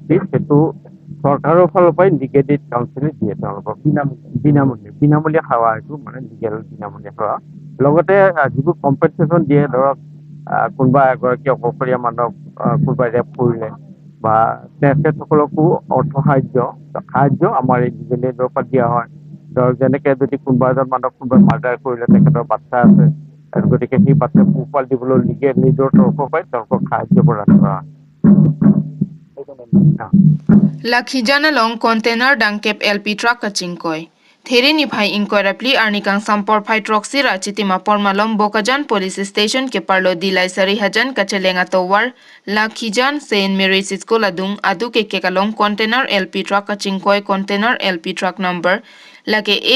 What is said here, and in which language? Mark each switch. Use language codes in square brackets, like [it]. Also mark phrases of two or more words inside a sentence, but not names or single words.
[as] ফিজ সেইটো চৰকাৰৰ ফালৰ পৰাই [en] legal aid council [as] দিয়ে তেওঁলোকক বিনামূলীয়া সেৱা এইটো মানে লিগেল বিনামূলীয়া সেৱা লগতে যিবোৰ কম্পেনচেশ্যন দিয়ে ধৰক কোনোবা এগৰাকী অকলশৰীয়া মানুহক কোনোবাই ৰেপ কৰিলে বা তেখেতসকলকো অৰ্থ সাহায্য আমাৰ এই [en] legal aid [as] পৰা দিয়া হয় ধৰক যেনেকৈ যদি কোনোবা এজন মানুহক কোনোবাই মাৰ্ডাৰ কৰিলে তেখেতৰ বাচ্চা আছে গতিকে সেই বাচ্চাক পোহপাল দিবলৈ [en] legal aid [as] তৰফৰ পৰাই তেওঁলোকক সাহায্য প্ৰদান কৰা হয় [mjw] Lakhijan along container dangkep LP truck kachingkoi. There ni phai inquiry pli arnikang sampor phai truck si rachiti mapor malom Bokajan police station ke parlo dilai sari hajan kachelenga towar Lakhijan Saint Mary's School adung adu ke kalong container LP truck kachingkoi container LP truck number lake